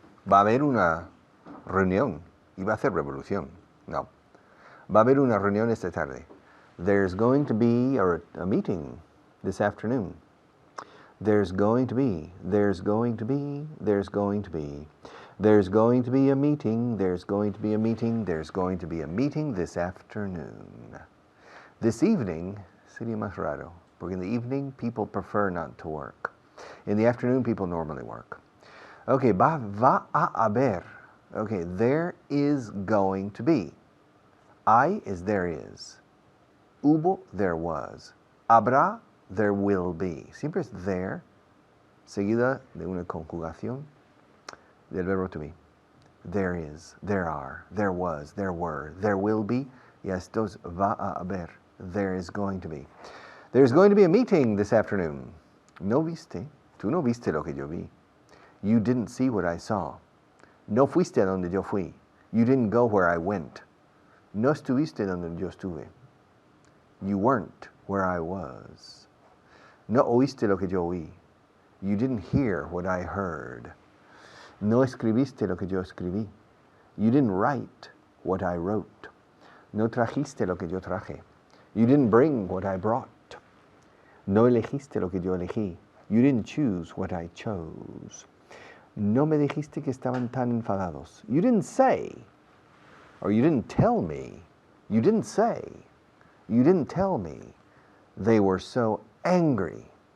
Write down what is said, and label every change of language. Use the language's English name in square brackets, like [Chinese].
[Spanish] Va a haber una reunión y va a hacer revolución. No. Va a haber una reunión esta tarde. [English] There's going to be a meeting this afternoon. There's going to be a meeting. There's going to be a meeting this afternoon. This evening, [Spanish] sería más raro, porque [English] in the evening people prefer not to work. In the afternoon people normally work. Okay, [Spanish] va a haber. [English] Okay, there is going to be. Hay is there is. Hubo, there was. Habrá, there will be. [Spanish] Siempre es there, seguida de una conjugación del verbo to be. [English] There is, there are, there was, there were, there will be. [Spanish] Y estos va a haber. [English] There is going to be. There's going to be a meeting this afternoon. [Spanish] ¿No viste? Tú no viste lo que yo vi. [English] You didn't see what I saw. [Spanish] No fuiste a donde yo fui. [English] You didn't go where I went. [Spanish] No estuviste donde yo estuve. [English] You weren't where I was. [Spanish] No oíste lo que yo oí. [English] You didn't hear what I heard. [Spanish] No escribiste lo que yo escribí. [English] You didn't write what I wrote. [Spanish] No trajiste lo que yo traje. [English] You didn't bring what I brought. [Spanish] No elegiste lo que yo elegí. [English] You didn't choose what I chose. [Spanish] No me dijiste que estaban tan enfadados. [English] You didn't say, or you didn't tell me. You didn't say. You didn't tell me they were so angry.